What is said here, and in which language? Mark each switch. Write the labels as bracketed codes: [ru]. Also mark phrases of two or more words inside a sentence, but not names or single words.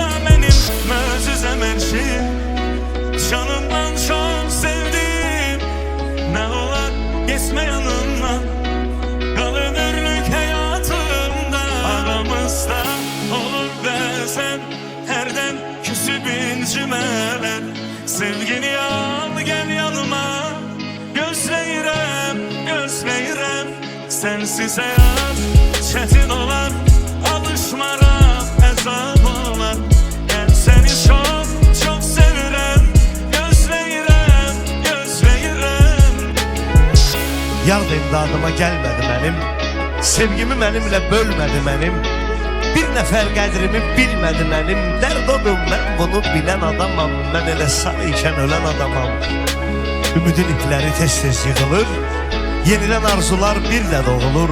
[az] Mənim möcüzəm hər şey, canımdan çox sevdim. Nə olar geçmə yanımdan, qal ömürlük həyatımda. Aramızda olur bəzən hərdən küsüb incimələr. Sevgini al gel yanıma, gözleyirem gözleyirem. [tr] Sensiz hayat çetin olar, alışmaram hesap olar. Gel seni çok çok sevirem, gözleyirem gözleyirem. [az] Yar imdadıma gəlmədi mənim, sevgimi mənimlə bölmədi mənim. Bir nəfər qədrimi bilmədi mənim. Dərd odur mən bunu bilən adamam. Mən elə sağ ikən ölən adamam. Ümidin ipləri tez-tez yığılır, yenilən arzular bir də doğulur.